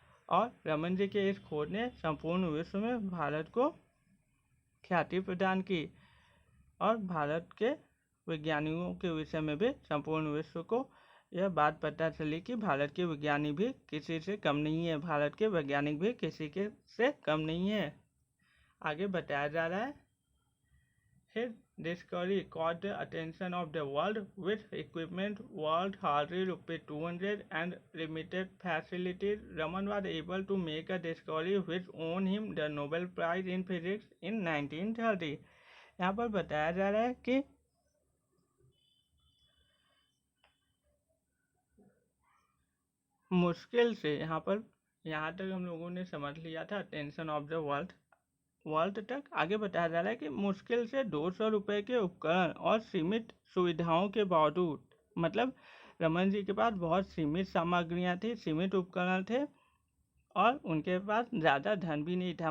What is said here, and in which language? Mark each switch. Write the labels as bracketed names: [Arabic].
[Hindi] और रमन जी के इस खोज ने संपूर्ण विश्व में भारत को ख्याति प्रदान की और भारत के वैज्ञानिकों के विषय में भी संपूर्ण विश्व को यह बात पता चली कि भारत के विज्ञानी भी किसी से कम नहीं है, भारत के वैज्ञानिक भी किसी के से कम नहीं है। आगे बताया जा रहा है, [English] His discovery caught the attention of the world with equipment worth hardly ₹200 and limited facilities. Raman was able to make a discovery which won him the Nobel Prize in Physics in 1930. [Hindi] यहाँ पर बताया जा रहा है कि मुश्किल से, यहाँ तक हम लोगों ने समझ लिया था [English] attention of the world [Hindi] तक। आगे बताया जा रहा है कि मुश्किल से 200 रुपये के उपकरण और सीमित सुविधाओं के बावजूद, मतलब रमन जी के पास बहुत सीमित सामग्रियाँ थी, सीमित उपकरण थे और उनके पास ज़्यादा धन भी नहीं था।